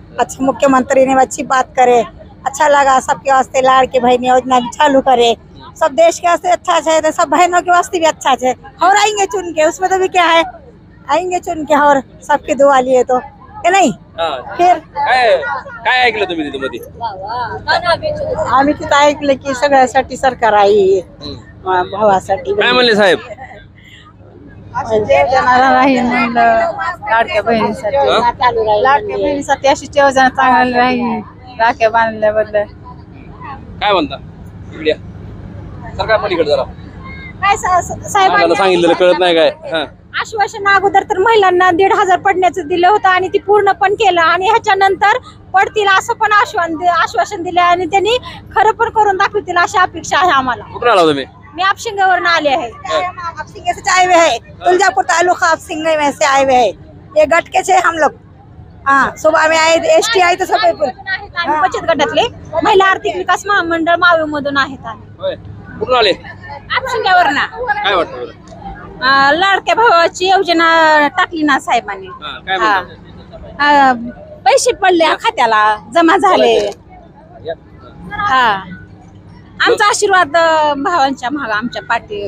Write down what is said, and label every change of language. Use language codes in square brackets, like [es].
[hi] अच्छा मुख्यमंत्री ने अच्छी बात करे. अच्छा लगा. सबके वास्ते लाड़के बहन योजना भी चालू करे. सब देश के वास्ते अच्छा है, तो सब बहनों के वास्ते भी अच्छा है. और आएंगे चुन के, उसमें तो भी क्या है, आएंगे चुन के और सबकी दुआ लिए तो के नाही [mr] हा. [hi] फिर. [mr] काय ऐकलं तुम्ही तिथे मध्ये? आम्ही तिथं ऐकलं की सगळ्यासाठी सरकार आहे भावासाठी. काय म्हणले साहेब? राहील म्हणलं लाडक्या बहिणीसाठी, लाडक्या बहिणीसाठी अशी योजना चांगली राहील राख्या बांधल्याबद्दल. काय म्हणता इकडे या. सरकार पण इकडे जरा काय सांगायला साहेबांनी सांगितलेलं कळत नाही काय? हा. आश्वासन अगोदर तर महिलांना 1,500 पडण्याचं दिलं होतं आणि ती पूर्ण पण केलं आणि ह्याच्यानंतर पडतील असं पण आश्वासन दिलं आणि त्यांनी खरं पण करून दाखवतील अशी अपेक्षा आहे आम्हाला. कुठून आला तुम्ही? मी आपशिंगावरून आले आहे. [hi] आपसिंगे से आए हुए हैं, तुलजापुर तालुका आपसिंगे में से आए हुए हैं. ये गट के से हम लोग हाँ सुबह में आए, एसटी आई तो सब [mr] आम्ही बचत गटातले महिला आर्थिक विकास महामंडळ मावळ मधून आहेत. होय. कुठून आले? आपशिंगावरून काय वाटतं बरं? लाडक्या भावाची योजना टाकली ना साहेबांनी. हा, काय म्हणतात? पैसे पडले खात्याला जमा झाले. हा आमचा आशीर्वाद भावांच्या माग आमच्या पाठी.